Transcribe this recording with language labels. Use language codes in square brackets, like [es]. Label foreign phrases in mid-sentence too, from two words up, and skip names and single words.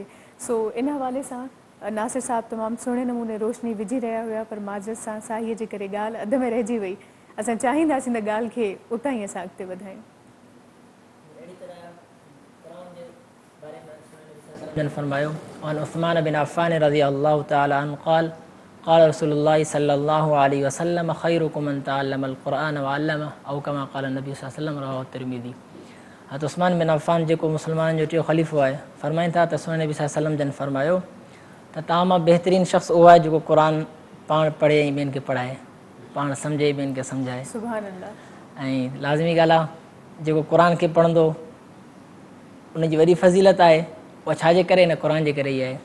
[sd] सो इन हवाले सां नासिर साहब तमामु सुहिणे नमूने रोशनी विझी रहिया हुया पर माज़रत सां साईअ जे करे ॻाल्हि अध में रहिजी वई। असां चाहींदासीं त ॻाल्हि खे उतां ई असां अॻिते वधायूं। फरमायो और [ar] عثمان بن عفان رضي الله تعالى عنه قال قال رسول الله صلى الله عليه وسلم خيركم من تعلم القرآن وعلمه أو كما قال النبي صلى الله عليه وسلم رواه الترمذي. [sd] हज़रत उस्मान बिन अफ़्फ़ान जेको मुस्लमाननि जो टियों ख़लीफ़ो आहे फरमाइनि था त सुहिणे नबी [ar] صلى الله عليه وسلم [sd] जन फरमायो त तव्हां मां बहितरीनु शख़्स उहो आहे जेको क़ुर पाण पढ़े ऐं ॿियनि खे पढ़ाए पाण सम्झे ॿियनि खे सम्झाए। [ar] سبحان الله. [sd] ऐं लाज़मी ॻाल्हि आहे जेको क़ुर खे पढ़ंदो उनजी वॾी फ़ज़ीलत आहे उहा छाजे करे न क़ुर जे करे ई आहे।